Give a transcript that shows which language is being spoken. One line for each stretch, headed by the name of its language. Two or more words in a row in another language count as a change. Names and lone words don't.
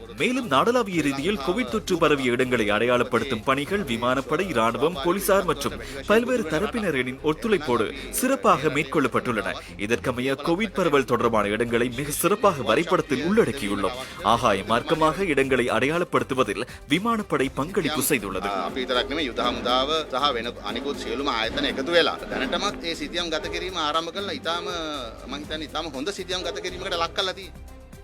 Tamil: மேலும் நாடளாவிய ரீதியில் கோவிட் தொற்று பரவிய இடங்களை அடையாளப்படுத்தும் பணிகள் விமானப்படை, ராணுவம், போலீசார் மற்றும் பல்வேறு தரப்பினரின் ஒத்துழைப்போடு சிறப்பாக மேற்கொள்ளப்பட்டுள்ளன. இதற்கமைய கோவிட் பரவல் தொடர்பான இடங்களை மிக சிறப்பாக வரைபடத்தில் உள்ளடக்கியுள்ளோம். ஆகாய மார்க்கமாக இடங்களை அடையாளப்படுத்துவதில் விமானப்படை பங்களிப்பு செய்துள்ளது.
Sinhala: අපි විතරක් නෙමෙයි යුද හමුදාව සහ වෙන අනිකුත් සියලුම ආයතන එකතු වෙලා දැනටමත් ඒ සිතියම් ගත කිරීම ආරම්භ කළා. ඊටාම මම හිතන්නේ ඊටාම හොඳ සිතියම් ගත කිරීමකට ලක් කළා තියෙනවා.